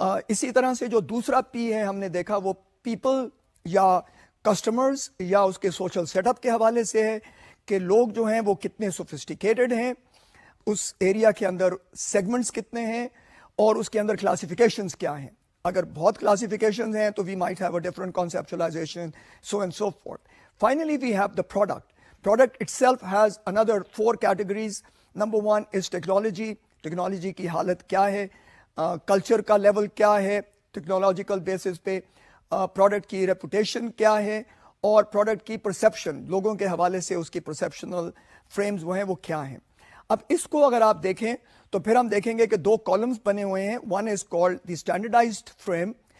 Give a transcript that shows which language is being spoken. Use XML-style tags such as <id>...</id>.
<hi>इसी तरह से जो दूसरा पी है हमने देखा वो पीपल या कस्टमर्स या उसके सोशल सेटअप के हवाले से है कि लोग जो हैं वो कितने सोफिस्टिकेटेड हैं, उस एरिया के अंदर सेगमेंट्स कितने हैं और उसके अंदर क्लासिफिकेशंस क्या हैं. अगर बहुत क्लासिफिकेशंस हैं तो</hi> <en>We might have a different conceptualization, so and so forth. Finally we have the product. Product itself has another 4 categories. Number 1 is technology.</en> <hi>Technology की हालत क्या है, कल्चर का लेवल क्या है टेक्नोलॉजिकल बेसिस पे, प्रोडक्ट की रेपुटेशन क्या है और प्रोडक्ट की परसेप्शन, लोगों के हवाले से उसकी परसेप्शनल फ्रेम्स वो हैं वो क्या हैं. अब इसको अगर आप देखें तो फिर हम देखेंगे कि 2 कॉलम्स बने हुए हैं.</hi> <en>One is called the standardized frame.</en>